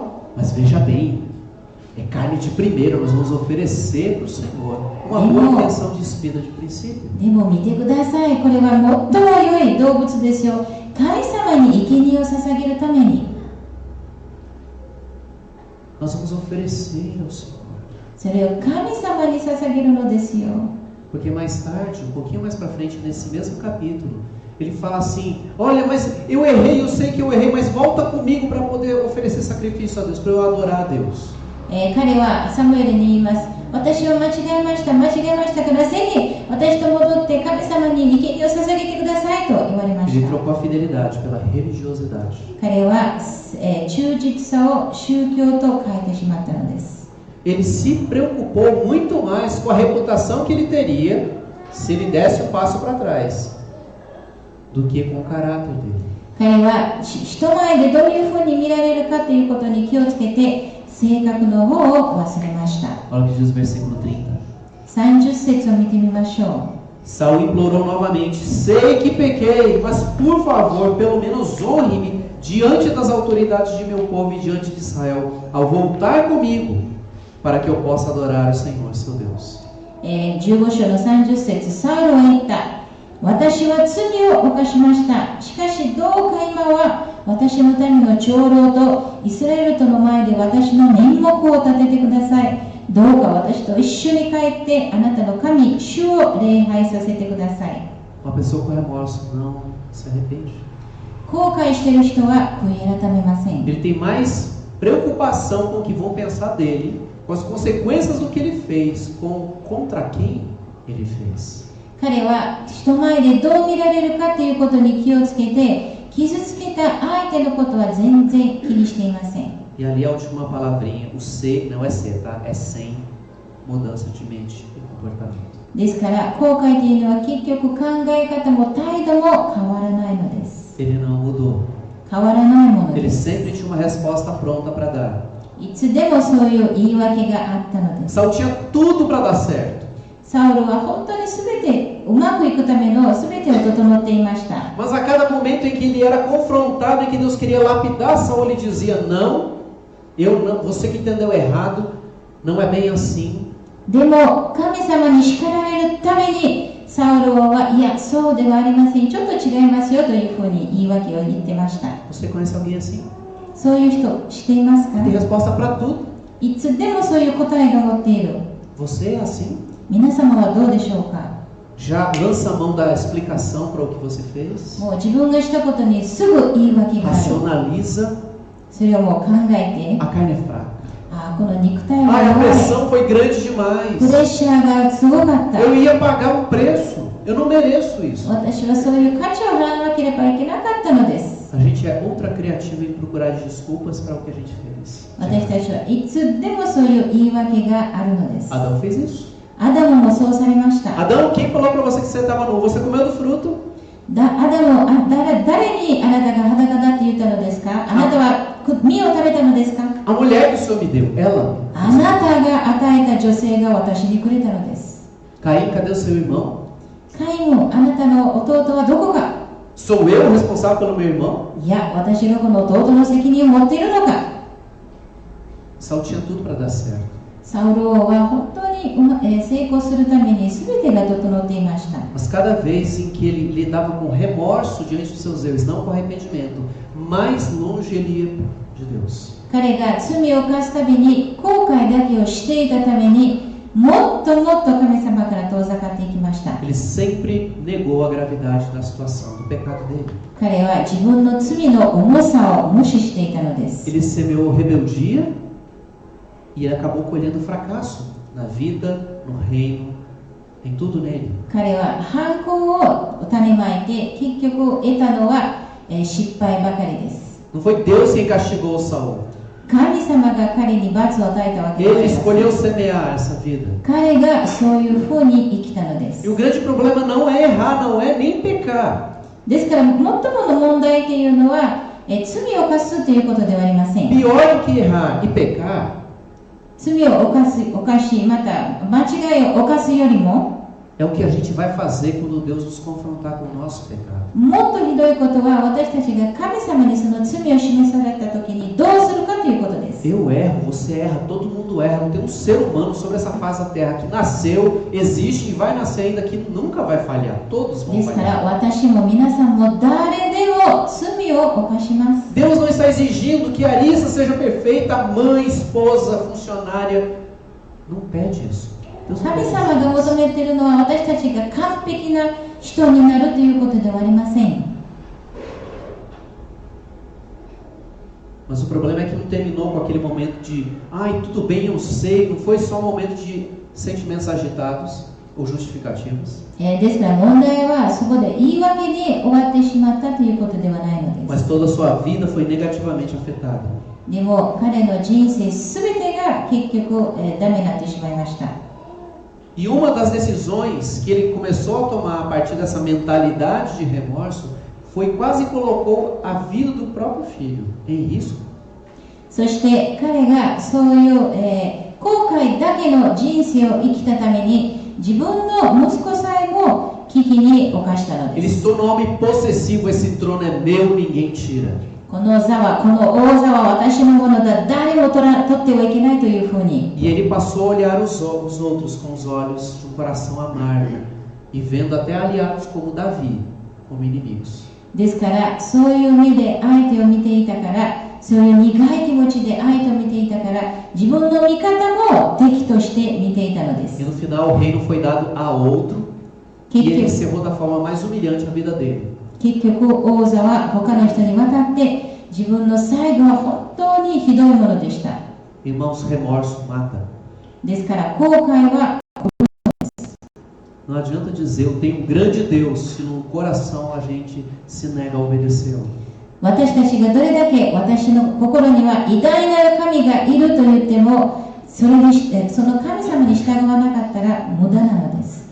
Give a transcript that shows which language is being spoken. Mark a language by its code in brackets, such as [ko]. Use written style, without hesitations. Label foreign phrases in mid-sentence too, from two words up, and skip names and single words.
[pt] Mas veja bem, é carne de primeiro, nós vamos oferecer para o Senhor. Uma boa intenção de espírito de princípio. [ja] でも見てください。これは最も良い動物ですよ。神様に生贄を捧げるために。 [pt] Nós vamos oferecer ao Senhor. [ja] それを神様に捧げるのですよ。 [pt] Porque mais tarde, um pouquinho mais para frente, nesse mesmo capítulo, ele fala assim: olha, mas eu errei, eu sei que eu errei, mas volta comigo para poder oferecer sacrifício a Deus, para eu adorar a Deus. [ja] 彼はサムエルに言います。私は間違えましたから、ぜひ私と戻って神様に生贄を捧げてくださいと言われまし [pt] Ele [ja] た。 [pt] trocou a fidelidade pela religiosidade. [ja] 彼は、忠実さを宗教と変えてしまったのです。 [pt] Ele se preocupou muito mais com a reputação que ele teria se ele desse um passo para trás do que com o caráter dele. [ja] 彼は人前でどういうふうに見られるかということに気をつけて性格の方を忘れました。 [pt] Olha o que diz o versículo 30. [ja] 30 節を見てみましょ [pt] Saul implorou novamente: sei que pequei, mas por favor, pelo menos honre-me diante das autoridades de meu povo e diante de Israel, ao voltar comigo, para que eu possa adorar o Senhor, seu Deus. [ja] 15 章の30節、サウルは言った。私は罪を犯しました。しかしどうか今は私の民の長老とイスラエルとの前で私の面目を立ててください。どうか私と一緒に帰ってあなたの神、主を礼拝させてください。 [pt] Uma pessoa com remorso não se arrepende. [ja] 後悔している人は悔い改めません。 [pt] Ele tem mais preocupação com o que vão pensar dele, com as consequências do que ele fez, contra quem ele fez. [ja] 彼は人前でどう見られるかということに気をつけて、傷つけた相手のことは全然気にしていません。 [pt] E ali a última palavrinha, o ser, não é ser, tá? É sem mudança de mente e comportamento. [ja] ですから、後悔というのは結局考え方も態度も変わらないのです。 [pt] Ele não mudou. [ja] 変わらないもの [pt] Ele [ja] です。 [pt] sempre tinha uma resposta pronta para dar. [ja] いつでもそういう言い訳があったのです。 [pt] Saul tinha tudo para dar certo. [ja] サウルは本当に全てうまくいくための全てを整っていました。 [pt] Mas a cada momento em que ele era confrontado e que Deus queria lapidar Saul, ele dizia: não, você que entendeu errado, não é bem assim. [ja] でも神様に叱られるためにサウルはいやそうではありません、ちょっと違いますよというふうに言い訳を言ってました。 [pt] Você conhece alguém assim? [ja] そういう人知っていますか？ [pt] Tem resposta para tudo. [ja] いつでもそういう答えが持っている。 [pt] Você é assim? [ja] 皆様はどうでしょうか？ [pt] Já lança a mão da explicação para o que você fez? [ja] もう自分がしたことにすぐ言い訳がある。 [pt] Racionaliza. [ja] それをもう考えて、 [pt] A carne é fraca. [ja] この肉体は [pt] A [ja] 弱い。 [pt] pressão foi grande [ja] プ [pt] demais. [ja] レッシャーがすごかった。 [pt] Eu ia pagar um preço. Eu não mereço isso. [ja] 私はそういう価値を払わなければいけなかったのです。 [pt] A gente é ultra criativo em procurar desculpas para o que a gente fez. [ja] 私たちはいつでもそういう言い訳があるのです。 [pt] Adão fez isso. [ja] アダムもそうされました。 [pt] Adão, quem falou para você que você estava nu? Você comeu do fruto? [ja] アダム、誰にあなたが裸だって言ったのですか？あなたは実を食べたのですか？ [pt] A mulher que o Senhor me deu, ela. [ja] あなたが与えた女性が私にくれたのです。 [pt] Caim, cadê o seu irmão? [ja] カイン、あなたの弟はどこか？ [pt] Sou eu o responsável pelo meu irmão? [ja] いや、私がこの弟の責任を持っているのか？ [pt] Saul tinha tudo para dar certo. [ja] サウル王は本当に成功するために全てが整っていました。 [pt] Mas cada vez em que ele lidava com remorso diante dos seus erros, não com arrependimento, mais longe ele ia de Deus. [ja] 彼が罪を犯すたびに後悔だけをしていたためにもっともっと神様から遠ざかっていきました。 [pt] Ele sempre negou a gravidade da situação, do pecado dele. [ja] 彼は自分の罪の重さを無視していたのです。 [pt] Ele semeou rebeldia e acabou colhendo fracasso na vida, no reino Tem tudo nele. [ja] 彼は反抗を種まいて結局得たのは、失敗ばかりです。 [pt] Não foi Deus quem castigou Saul. [ja] 神様が彼に罰を与えたわけではあ [pt] Ele [ja] りません。 [pt] escolheu semear essa vida. [ja] 彼がそういうふうに生きたので [pt] E [ja] す。 [pt] o grande problema não é errar, não é nem pecar. [ja] ですから最もの問題というのは、罪を犯すということではありません。 [pt] Pior do que errar e pecar [ja] 罪を犯し、また間違いを犯すよりも、 [pt] é o que a gente vai fazer quando Deus nos confrontar com o nosso pecado. [ja] もっとひどいことは私たちが神様にその罪を示された時にどうするかということです。 [pt] Eu erro, você erra, todo mundo erra. Não tem um ser humano sobre essa face da terra que nasceu, existe e vai nascer ainda que nunca vai falhar. Todos vão [ja] ですから [pt] falhar. [ja] 私も皆さんも誰でも罪を犯します。 [pt] Deus não está exigindo que Arissa seja perfeita, mãe, esposa, funcionária. Não pede isso. Deus não [ja] 神 [pt] pede [ja] 様が [pt] isso. [ja] 求めているのは私たちが完璧な人になるということではありません。 [pt] Mas o problema é que não terminou com aquele momento de ai, tudo bem, eu sei. Não foi só um momento de sentimentos agitados ou justificativos. [ja] ですから問題はそこで言い訳に終わってしまったということではないのです。 [pt] Mas toda a sua vida foi negativamente afetada. [ja] でも彼の人生すべてが結局、ダメになってしまいました。 [pt] E uma das decisões que ele começou a tomar a partir dessa mentalidade de remorso foi quase colocou a vida do próprio filho em risco. [ja] そして彼がそういう、後悔だけの人生を生きたために自分の息子さえも危機に侵したの [pt] Ele [ja] で [pt] se [ja] す。 [pt] tornou homem possessivo, esse trono é meu, ninguém tira. [ja] この座は、この王座は私のものだ、誰も取ってはいけないというふうに。 [pt] E ele passou a olhar os outros com os olhos de um coração amargo e vendo até aliados como Davi como inimigos. [ja] ですからそういう目で相手を見ていたから、そういう苦い気持ちで相手を見ていたから、自分の味方も敵として見ていたので [pt] E [ja] す。 [pt] no final o reino foi dado a outro e ele encerrou da forma mais humilhante a vida dele. [ja] 結局王座は他の人に渡って自分の最後は本当にひどいものでした。 [pt] Irmãos, remorso mata. [ja] ですから後悔は [pt] Não adianta dizer eu tenho um grande Deus se no coração a gente se nega a obedecê-lo. [ja] 私たちがどれだけ私の心には偉大なる神がいると言ってもその神様に従わなかったら無駄なのです。